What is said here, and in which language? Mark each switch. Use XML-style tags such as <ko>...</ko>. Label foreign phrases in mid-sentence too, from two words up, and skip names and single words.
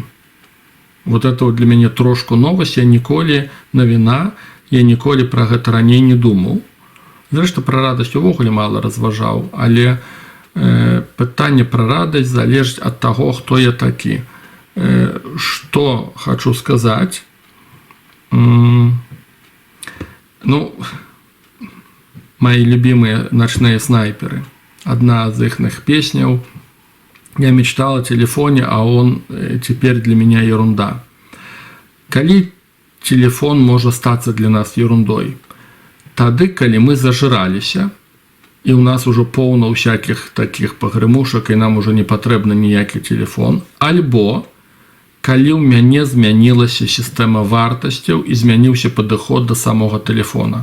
<ru>Вот это вот</ru> <be>для мяне трошку новасць, я ніколі навіна, я ніколі пра гэта раней не думаў. Зрэшты, пра радасць увогуле мала разважаў, але пытанне пра радасць залежыць ад таго, хто я такі. Што хачу сказаць? Ну,</be> <ru>мои любимые ночные снайперы. Одна из их песняў. Я мечтал о телефоне, а он теперь для меня ерунда.</ru> <be>Калі телефон можа стацца для нас ерундой? Тады, калі мы зажраліся, і у нас ужо поўна ўсякіх такіх пагрымушак, і нам ужо не патрэбны ніякі телефон. Альбо калі ў мяне змянілася сістэма вартасцяў і змяніўся падыход да самога телефона.</be>